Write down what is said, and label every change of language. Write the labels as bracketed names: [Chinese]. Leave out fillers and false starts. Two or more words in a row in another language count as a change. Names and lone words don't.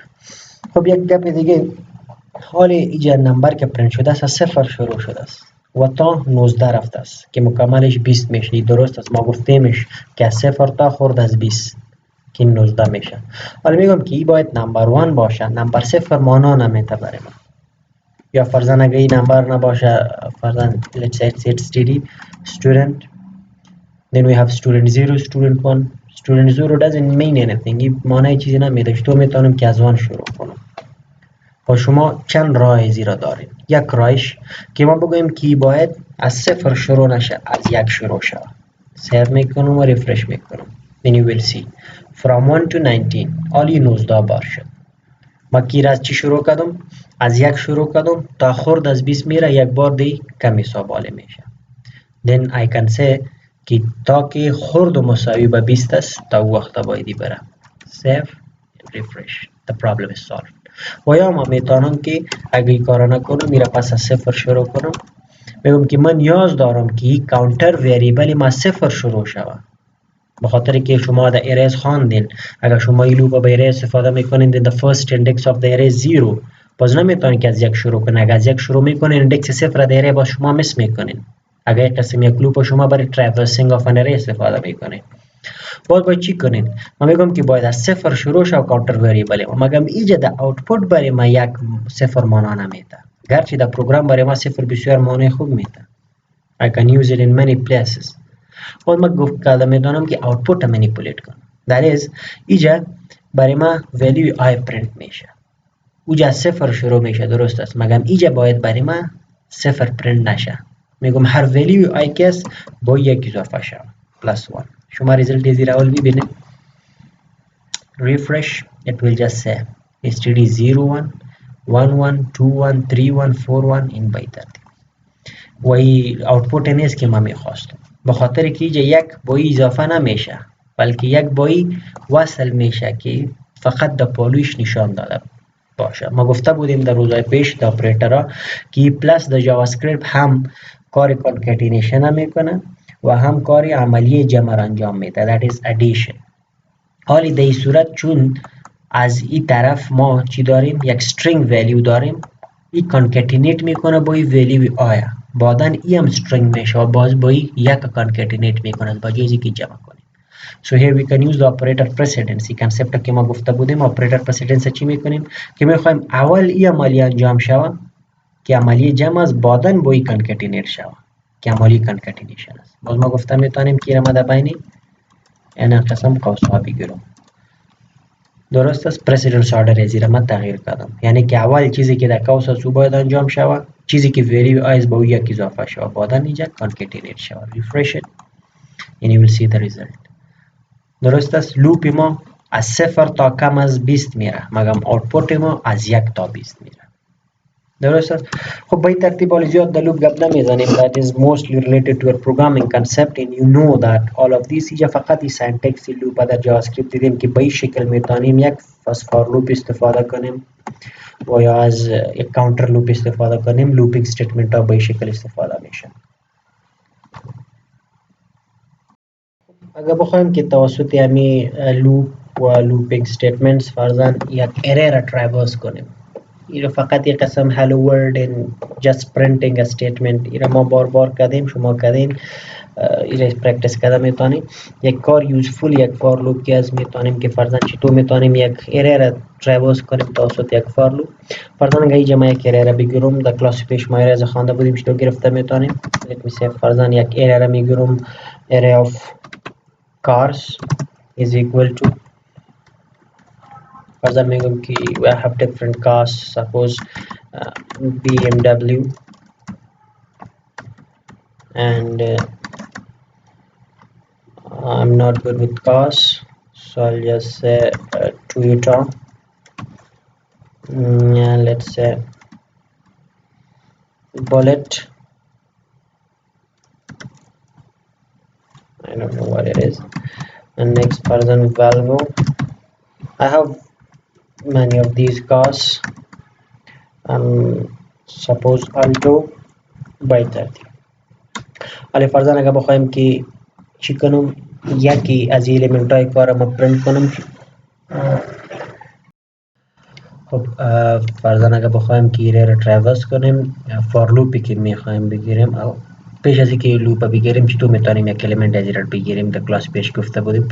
[Persian] خب یک گپ دیگه حال اینجا نمبر که پرینت شده است از 0 شروع شده است و تا 19 رفته است که مکملش 20 میشه. درست است ما گفتیمش که از 0 تا خورد از 20 که 19 میشه. حالا میگم که این باید نمبر 1 باشه نمبر 0 معنا نمیده برای ما. یا فرضاً اگه این نمبر نباشه فرضاً [English] let's say it's student then we have student 0 student 1 student 0 doesn't mean anything. [Persian] این معنی چیزی نمیده. تو میتونم که از 1 شروع کنم. و شما چند راه زیرا دارید. یک راهش که ما بگوییم که باید از 0 شروع نشه از 1 شروع شود. سیو میکنم و ریفرش میکنم. [English] then you will see from 1 to 19 all you knows [Persian] بار شد. ما کیر از چی شروع کردم؟ از یک شروع کردم تا خورد از 20 میره یک بار دی کمی بالا میشه. [English] then I can say [Persian] که تا که خورد و مساوی به 20 است تا وقت بایدی بره. [English] save refresh the problem is solved. [Persian] و یا ما میتونم که اگه این کار نکنم میره پس از صفر شروع کنم بگم که من نیاز دارم که این [English] counter variable [Persian] ما صفر شروع شود. به خاطر که شما در ارز خواندین اگر شما این لوپ به ارز استفاده میکنین [English] the first index of the array [Persian] 0 باز نمیتونین که از یک شروع کنین. اگر از یک شروع میکنین ایندکس صفر در ارز باز شما مس میکنین. اگر یک قسم یک لوپ شما برای [English] traversing of an array [Persian] استفاده میکنین باید چی کنین؟ ما میگم که باید از صفر شروع شو [English] counter variable [Persian] ما مگم اینجا در آوتپوت برای ما یک صفر معنا نمیده گرچه در پروگرام برای ما صفر بسیار معنی خوب میده. [English] I can use it in many places. [Persian] باید ما گفت که میدانم که آوتپوت منیپولیت کنم. [English] that is [Persian] اینجا برای ما [English] value i [Persian] پرینت میشه. اوجا صفر شروع میشه درست است مگم اینجا باید برای ما صفر پرینت نشه. میگم هر [English] value i [Persian] کس با یک اضافه شود plus 1. شما ریزلت زیر اول ببینید. [English] refresh it will just say std 01 11 21 31 41 in by 30 [Persian] و این آوتپوت نیست که ما میخواستم به خاطر که اینجا یک با اضافه نمیشه بلکه یک با وصل میشه که فقط در پالوش نشان داده باشه. ما گفته بودیم در روزهای پیش در اپریترها که پلس در جاوا اسکریپت هم کار کانکتینیشن میکنه و هم کار عملی جمع انجام میده [English] that is addition. [Persian] حالی در این صورت چون از این طرف ما چی داریم یک [English] string value [Persian] داریم این کانکتینیت میکنه با این ولیو آیا بعدن این هم string میشه و باز با این یک کانکتینیت میکنه با جایزی که جمع کنیم. [English] so here we can use the operator precedence. [Persian] کنسپت که ما گفته بودیم [English] operator precedence [Persian] چی میکنیم که میخوایم اول این عملی انجام شود که عملی جمع از بعدن با این کانکتینیت شود که عملی کانکتینیشن است. باز ما گفته میتونیم که ما در بین این قسم قوس ها بگیرم درست است. [English] precedence order [Persian] زیر من تغییر کردم یعنی که اول چیزی که در قوس از باید انجام شود چیزی که وریو آیز با او یک اضافه شود بعدن اینجا کانکتینیت شود. refresh it and you will see the result. درست است. لوپ ما از صفر تا کم از 20 میره مگم آوتپوت ما از 1 تا 20 میره درست است. خب به این ترتیب حال زیاد در لوپ گپ نمیزنیم. [English] that is mostly related to your programming concept and you know that all of these [Persian] اینجا فقط این [English] syntax loop [Persian] در جاوا اسکریپت دیدیم که به این شکل میتونیم یک از [English] for loop [Persian] استفاده کنیم و یا از یک [English] counter loop [Persian] استفاده کنیم. [English] looping statement [Persian] ها به این شکل استفاده میشن. اگر بخوایم که توسط همین لوپ و [English] looping statements [Persian] فرضاً یک ارر را ترایورس کنیم این فقط یک قسم [English] hello world and just printing a statement [Persian] این ما بار بار کردیم شما کردین این پرکتس کرده میتونیم یک کار یوزفول یک [English] for loop [Persian] که از میتونیم که فرضاً چطور میتونیم یک ارر ترایورس کنیم توسط یک [English] for loop. [Persian] فرضاً اگه اینجا ما یک ارر بگیرم در کلاس پیش ما ارر خوانده بودیم چطور گرفته میتونیم. [English] let me say [Persian] فرضاً یک ارر میگیرم [English] array of cars is equal to [Persian] فرضاً میگم که [English] we have different cars suppose BMW and I'm not good with cars so I'll just say Toyota and let's say Bullet. I don't know what it is. And next person Volvo. I have many of these cars. Suppose Alto by 30. [Persian] ولی فرضاً اگر بخوایم که چی کنم یکی از الیمنت های کار ما پرینت کنم خب فرضاً اگر بخوایم که ایره را ترایورس کنیم فار لوپی که میخوایم بگیریم او پیش از اینکه لوپ بگیریم چطور میتونیم یک الیمنت از ایره بگیریم در کلاس پیش گفته بودیم.